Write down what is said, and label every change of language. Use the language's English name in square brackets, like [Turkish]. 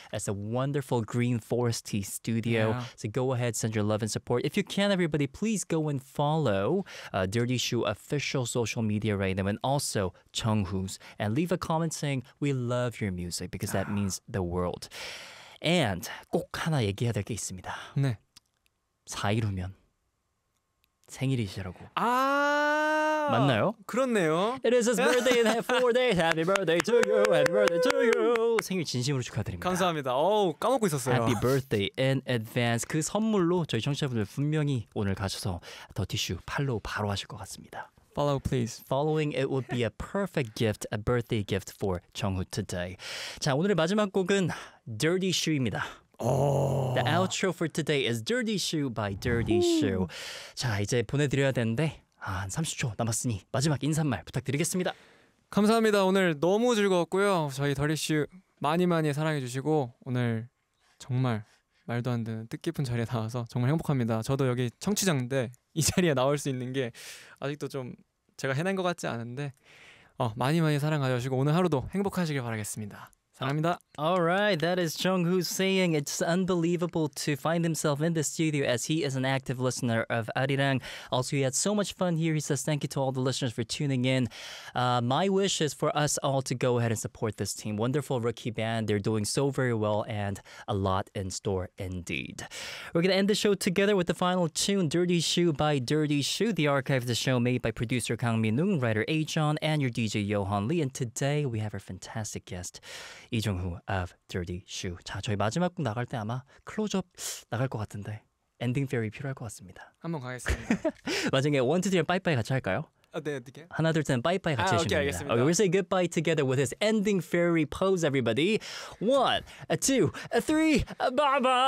[English] It's a wonderful Green Forest Tea Studio. Yeah. So go ahead, send your love and support. If you can, everybody, please go and follow Dirty Shoe official social media right now, and also Chunghoo's, and leave a comment saying, we love your music, because that means the world. [Korean] And 꼭 하나 얘기해야 될 게 있습니다. 네. 4일 후면 생일이시라고. 아 맞나요? 그렇네요. [English] It is his birthday in 4 days. Happy birthday to you. Happy birthday to you. [Korean] 생일 진심으로 축하드립니다. 감사합니다. 어우, 까먹고 있었어요. [English] Happy birthday in advance. [Korean] 그 선물로 저희 청취자분들 분명히 오늘 가셔서 더 티슈 팔로우 바로 하실 것 같습니다. [English] Follow, please. Following, it would be a perfect gift, a birthday gift for Jeonghoo today. [Korean] 자, 오늘의 마지막 곡은 Dirty Shoe입니다. [English] Oh. The outro for today is Dirty Shoe by Dirty Shoe. [Korean] 자, 이제 보내드려야 되는데 한 30초 남았으니 마지막 인사말 부탁드리겠습니다. 감사합니다. 오늘 너무 즐거웠고요. 저희 Dirty Shoe 많이 많이 사랑해주시고 오늘 정말 말도 안 되는 뜻깊은 자리에 나와서 정말 행복합니다. 저도 여기 청취자인데 이 자리에 나올 수 있는 게 아직도 좀 제가 해낸 것 같지 않은데 많이 많이 사랑해주시고 오늘 하루도 행복하시길 바라겠습니다. 감사합니다. [English] All right, that is Jeonghoo saying it's unbelievable to find himself in the studio as he is an active listener of Arirang. Also, he had so much fun here. He says thank you to all the listeners for tuning in. My wish is for us all to go ahead and support this team. Wonderful rookie band. They're doing so very well and a lot in store indeed. We're going to end the show together with the final tune, Dirty Shoe by Dirty Shoe, the archive of the show made by producer Kang Min-ung, writer A-John, and your DJ Yohan Lee. And today, we have our fantastic guest, 이정후 of Dirty Shoe. [Korean] 자, 저희 마지막 곡 나갈 때 아마 클로즈업 나갈 것 같은데 엔딩 페리 필요할 것 같습니다. 한번 가겠습니다. 마지막에 원투 드림 빠이빠이 같이 할까요? 아, 네, 어떻게? 하나 둘 셋 빠이빠이 같이 하시면 됩니다. 오케이, 알겠습니다. [English] We'll say goodbye together with this ending fairy pose, everybody. 1, 2, 3, bye bye!